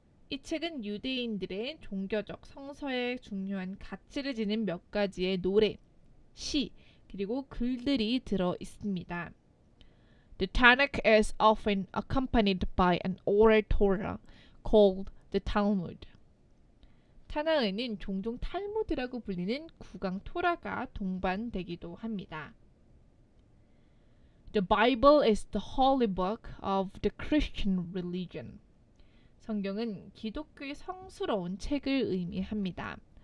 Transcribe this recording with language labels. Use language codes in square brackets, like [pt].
[ko] 이 책은 유대인들의 종교적 성서에 중요한 가치를 지닌 몇 가지의 노래, 시, 그리고 글들이 들어 있습니다. [en] The Tanakh is often accompanied by an oral Torah called the Talmud. [ko] 타나흐에는 종종 탈무드라고 불리는 구강 토라가 동반되기도 합니다. [en] The Bible is the holy book of the Christian religion. [ko] 성경은 기독교의 성스러운 책을 의미합니다.